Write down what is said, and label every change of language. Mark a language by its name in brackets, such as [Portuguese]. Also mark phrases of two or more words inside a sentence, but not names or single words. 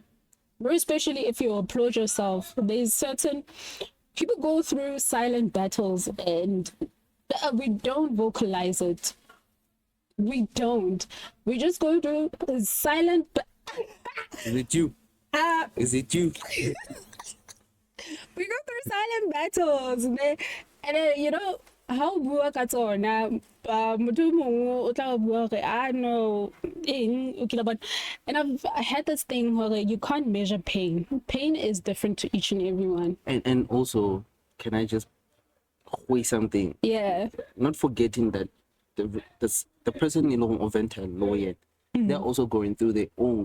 [English] Very especially if you applaud yourself. There's certain people go through silent battles and we don't vocalize it. We don't. We just go through silent. Is it you? Is it you? We go through silent battles, man. And you know how [Tswana] bua ka tsona motho mongwe o tla bua re [English] I know and I've had this thing where you can't measure pain. Pain is different to each and everyone. And also, can I just say something? Yeah. Not forgetting that the person in lawyer, they're also going through their own